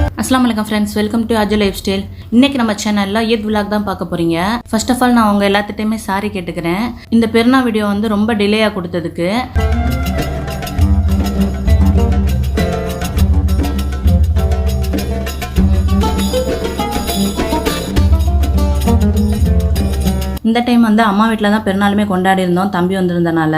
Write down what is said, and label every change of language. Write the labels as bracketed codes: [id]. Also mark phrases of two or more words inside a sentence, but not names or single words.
[ar] السلام عليكم [en] friends, welcome to Ajay Life Style. [ta] இன்னைக்கு நம்ம சேனல்ல ஈத் vlog தான் பார்க்க போறீங்க. [en] first of all [ta] நான் உங்க எல்லாத்திட்டயுமே சாரி கேட்டுக்கிறேன். இந்த பெருநாள் வீடியோ வந்து ரொம்ப டிலேயா கொடுத்ததுக்கு. இந்த டைம் வந்து அம்மா வீட்டில் தான் பெருநாளுமே கொண்டாடி இருந்தோம், தம்பி வந்திருந்தனால.